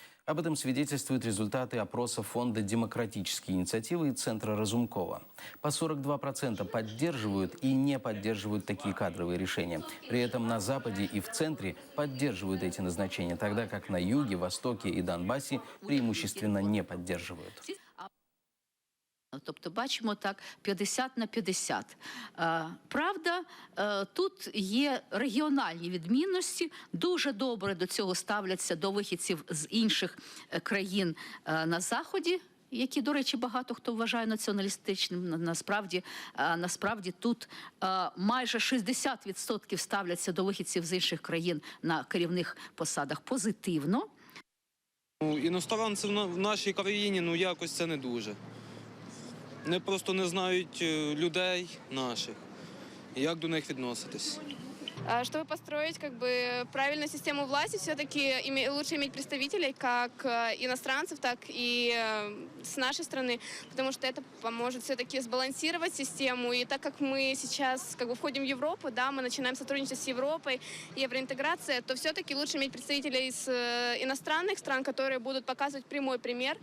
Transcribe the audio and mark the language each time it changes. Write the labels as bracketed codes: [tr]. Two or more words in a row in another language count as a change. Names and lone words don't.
[ru] Об этом свидетельствуют результаты опроса Фонда демократические инициативы и Центра Разумкова. По 42% поддерживают и не поддерживают такие кадровые решения. При этом на Западе и в центре поддерживают эти назначения, тогда как на юге, востоке и Донбассе преимущественно не поддерживают. [uk] Тобто бачимо так 50 на 50. Правда, тут є регіональні відмінності. Дуже добре до цього ставляться до вихідців з інших країн на Заході, які, до речі, багато хто вважає націоналістичним. Насправді тут майже 60% ставляться до вихідців з інших країн на керівних посадах позитивно. Іностранці в нашій країні, якось це не дуже. Вони просто не знають людей наших, як до них відноситись. [ru] Чтобы построить правильную систему власти, все-таки лучше иметь представителей как иностранцев, так и с нашей страны, потому что это поможет все-таки сбалансировать систему. И так как мы сейчас входим в Европу, да, мы начинаем сотрудничать с Европой, евроинтеграция, то все-таки лучше иметь представителей из иностранных стран, которые будут показывать прямой пример.